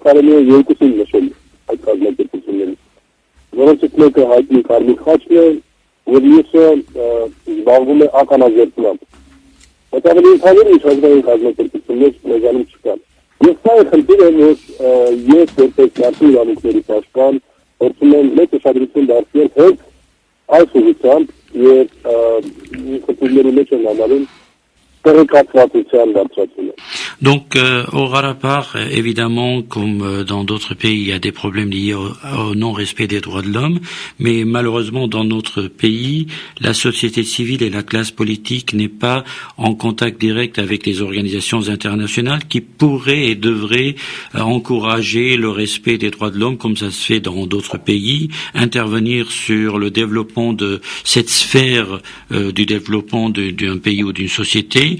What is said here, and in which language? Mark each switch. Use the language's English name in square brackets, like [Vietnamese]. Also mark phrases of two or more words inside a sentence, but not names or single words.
[Armenian] կարելի է երկուսին նշել այդ կազմակերպություններից, որոնցից մեկը հայտնի Կարմիր խաչն է, և մյուսը զբաղվում է ականազերծմամբ։ Բայց ավելի ընդհանուր միջազգային կազմակերպություններ մեզանում չկան։ Եվ սա է խնդիրը, որ ես որպես մարդու իրավունքների պաշտպան փորձում եմ մեծ ուշադրություն դարձնել հենց այս ուղղությամբ եւ խնդիրների մեջ եմ համարում տեղեկատվության բարձրացումը։ [French] Donc au Harapagh, évidemment, comme dans d'autres pays, il y a des problèmes liés au non-respect des droits de l'homme, mais malheureusement dans notre pays, la société civile et la classe politique n'est pas en contact direct avec les organisations internationales qui pourraient et devraient encourager le respect des droits de l'homme comme ça se fait dans d'autres pays, intervenir sur le développement de cette sphère du développement d'un pays ou d'une société.